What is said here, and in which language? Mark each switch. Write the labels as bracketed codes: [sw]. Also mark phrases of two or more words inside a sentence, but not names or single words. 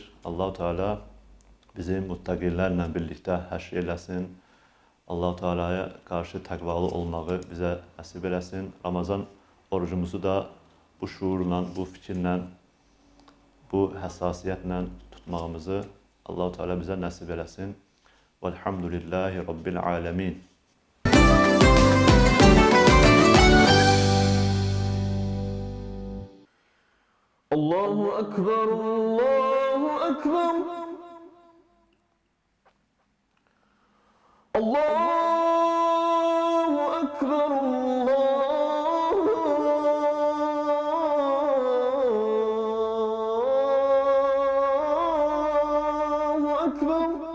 [az] Allah-u Teala bizi muttaqilərlə birlikdə həşr eləsin. Allah-u Teala'ya qarşı təqvalı olmağı bizə nəsib eləsin. Ramazan orucumuzu da bu şuurla, bu fikirlə, bu həssasiyyətlə tutmağımızı Allah-u Teala bizə nəsib eləsin. [ar] والحمد لله رب العالمين. الله أكبر، الله أكبر. الله أكبر، الله أكبر.